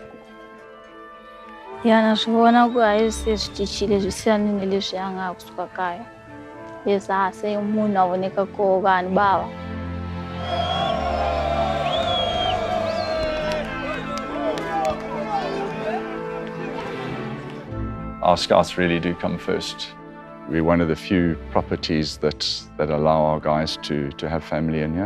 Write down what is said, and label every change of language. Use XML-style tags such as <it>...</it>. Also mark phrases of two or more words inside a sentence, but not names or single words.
<ts>Na swi vona ku a hi se swi cincile swi siyanile leswi a nga kusuka kaya leswi a se munhu a voneka ko vanhu bava.</ts> <en>Our scouts really do come first. We're one of the few properties that allow our guys to have family in here.</en>